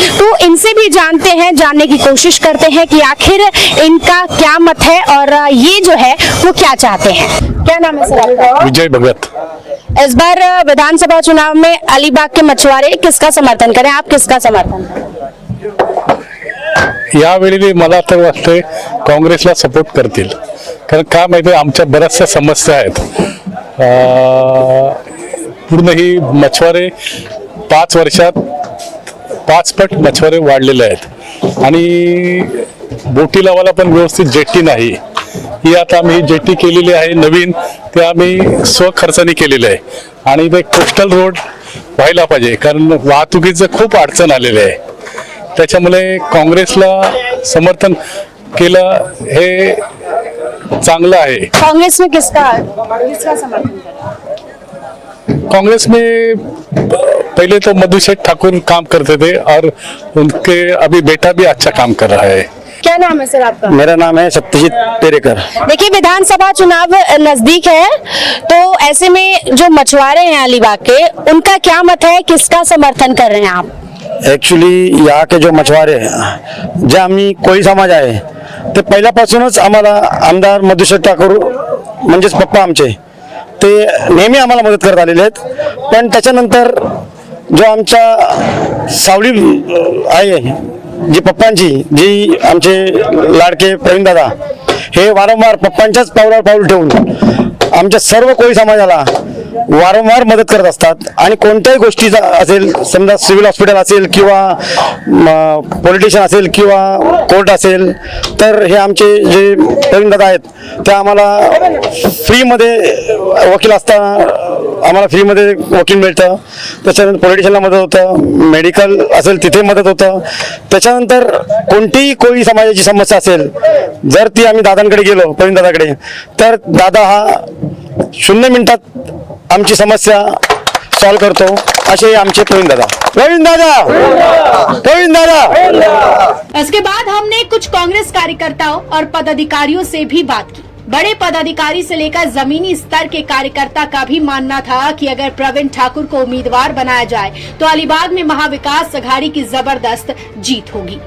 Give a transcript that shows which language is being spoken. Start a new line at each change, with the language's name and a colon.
Hindi: तो इनसे भी जानने की कोशिश करते हैं कि आखिर इनका क्या मत है और ये जो है वो क्या चाहते हैं। क्या नाम है सर आपका? विजय भगत। इस बार विधानसभा चुनाव में अलीबाग के मछुआरे किसका समर्थन करें? आप किसका समर्थन करें?
Marathi: यावेळी मला तर वाटते काँग्रेसला सपोर्ट करतील, कारण का माहिती आमच्या बऱ्याचशा समस्या आहेत। पूर्ण ही मछुआरे 5 वर्षात 5 पट मछुआरे वाढलेले आहेत आणि बोटी लावायला पण व्यवस्थित जेट्टी नाही। ही आता आम्ही जेट्टी केलेली आहे नवीन, ते आम्ही स्वखर्चाने केलेले आहे आणि ते कोस्टल रोड व्हायला पाहिजे, कारण वाहतुकीचं खूप अडचण आलेली आहे। त्याच्यामुळे काँग्रेसला समर्थन केलं हे चांगलं आहे।
Hindi: कांग्रेस में किसका समर्थन करें? कांग्रेस में पहले तो मधुशेठ ठाकुर काम करते थे और उनके अभी बेटा भी अच्छा काम कर रहा है। क्या नाम है सर आपका? मेरा नाम है सत्यजीत पेरेकर। देखिए विधानसभा चुनाव नजदीक है, तो ऐसे में जो मछुआरे हैं अलीबाग के, उनका क्या मत है, किसका समर्थन कर रहे हैं आप?
Marathi: ॲक्च्युली
Hindi: यहाँ के जो मछुआरे
Marathi: जे आम्ही कोळी समाज आहे ते पहिल्यापासूनच आम्हाला आमदार मधुशेठ ठाकूर म्हणजेच पप्पा आमचे ते नेहमी आम्हाला मदत करत आलेले आहेत। पण त्याच्यानंतर जो आमच्या सावली आहे जी पप्पांची, जी आमचे लाडके प्रवीण दादा हे वारंवार पप्पांच्याच पावलावर पाऊल ठेवून आमच्या सर्व कोळी समाजाला वारंवार मदत करत असतात आणि कोणत्याही गोष्टीचा असेल, समजा सिव्हिल हॉस्पिटल असेल किंवा पॉलिटिशियन असेल किंवा कोर्ट असेल, तर हे आमचे जे प्रवीण दादा आहेत ते आम्हाला फ्रीमध्ये वकील असताना आम्हाला फ्रीमध्ये वकील मिळतं, त्याच्यानंतर पॉलिटिशियनला मदत होतं, मेडिकल असेल तिथे मदत होतं। त्याच्यानंतर कोणतीही कोळी समाजाची समस्या असेल जर ती आम्ही दादांकडे गेलो, प्रवीण दादाकडे, तर दादा हा 0 मिनिटात आमची समस्या सॉल्व करतो। असे आमचे प्रवीण दादा। प्रवीण दादा, प्रवीण दादा।
Hindi: इसके बाद हमने कुछ कांग्रेस कार्यकर्ताओं और पदाधिकारियों से भी बात की। बड़े पदाधिकारी से लेकर जमीनी स्तर के कार्यकर्ता का भी मानना था कि अगर प्रवीण ठाकुर को उम्मीदवार बनाया जाए तो अलीबाग में महाविकास अघाड़ी की जबरदस्त जीत होगी।